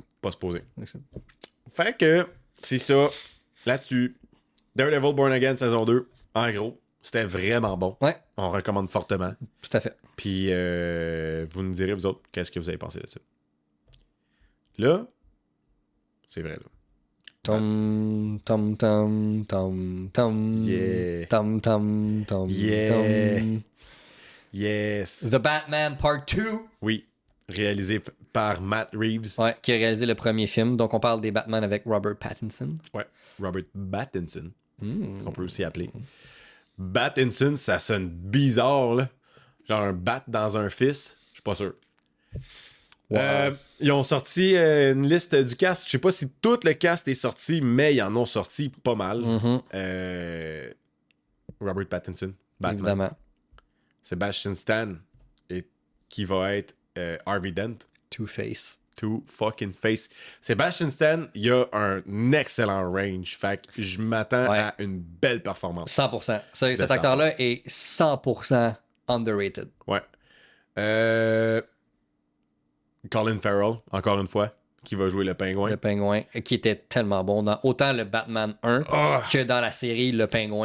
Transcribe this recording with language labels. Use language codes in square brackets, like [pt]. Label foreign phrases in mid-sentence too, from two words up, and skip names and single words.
[fr] Pas se poser. Fait que, c'est ça. Là-dessus, Daredevil Born Again saison 2, En gros, c'était vraiment bon. Ouais. On recommande fortement. Tout à fait. Puis vous nous direz, vous autres, qu'est-ce que vous avez pensé de ça. Là, c'est vrai, là. Tom, tom, tom, tom, tom. [en] Yeah. Tom, tom, tom, Yeah. tom. Yes. The Batman Part 2. [fr] Oui. Réalisé par Matt Reeves. Ouais, qui a réalisé le premier film. Donc, on parle des Batman avec Robert Pattinson. Ouais. Robert Pattinson. On peut aussi appeler. Pattinson, ça sonne bizarre, là. Genre un bat dans un fils. Je suis pas sûr. Wow. Ils ont sorti une liste du cast. Je sais pas si tout le cast est sorti, mais ils en ont sorti pas mal. Robert Pattinson, Batman. Évidemment. Sebastian Stan, qui va être Harvey Dent. Two-Face. [en] Two fucking face. Sebastian Stan, [fr] il a un excellent range. Fait que je m'attends à une belle performance. 100%. Cet acteur-là est 100% underrated. Ouais. Colin Farrell, encore une fois, qui va jouer le pingouin. Le pingouin, qui était tellement bon dans autant le Batman 1 que dans la série Le Pingouin.